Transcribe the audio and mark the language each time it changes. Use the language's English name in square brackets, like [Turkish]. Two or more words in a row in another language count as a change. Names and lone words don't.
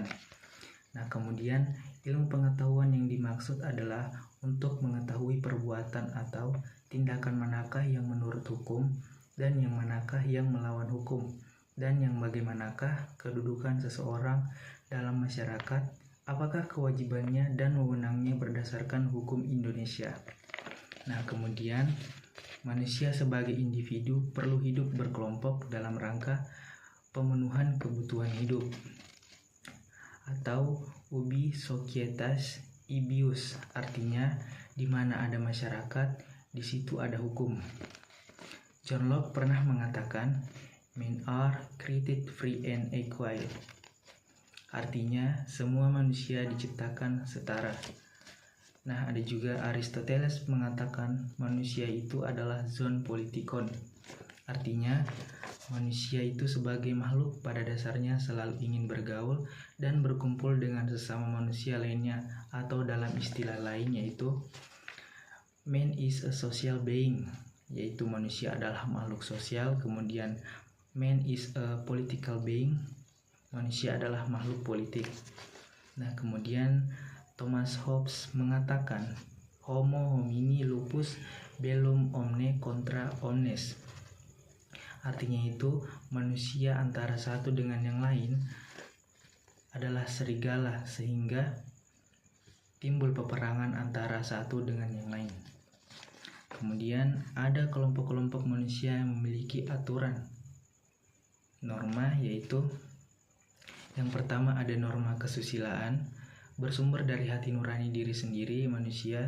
[Indonesian] Nah, kemudian ilmu pengetahuan yang dimaksud adalah untuk mengetahui perbuatan atau tindakan manakah yang menurut hukum dan yang manakah yang melawan hukum, dan yang bagaimanakah kedudukan seseorang dalam masyarakat, apakah kewajibannya dan wewenangnya berdasarkan hukum Indonesia. Nah, kemudian manusia sebagai individu perlu hidup berkelompok dalam rangka pemenuhan kebutuhan hidup, atau [Latin] ubi societas ibius, [Indonesian] artinya di mana ada masyarakat, di situ ada hukum. John Locke pernah mengatakan, [English] "Men are created free and equal." [Indonesian] Artinya, semua manusia diciptakan setara. Nah, ada juga Aristoteles mengatakan manusia itu adalah [Greek] zoon politikon. [Indonesian] Artinya, manusia itu sebagai makhluk pada dasarnya selalu ingin bergaul dan berkumpul dengan sesama manusia lainnya, atau dalam istilah lain yaitu [English] man is a social being, [Indonesian] yaitu manusia adalah makhluk sosial. [English] Kemudian man is a political being, [Indonesian] manusia adalah makhluk politik. Nah, kemudian Thomas Hobbes mengatakan [Latin] homo homini lupus bellum omne contra omnes. [Indonesian] Artinya itu manusia antara satu dengan yang lain adalah serigala, sehingga timbul peperangan antara satu dengan yang lain. Kemudian ada kelompok-kelompok manusia yang memiliki aturan norma, yaitu yang pertama ada norma kesusilaan, bersumber dari hati nurani diri sendiri manusia.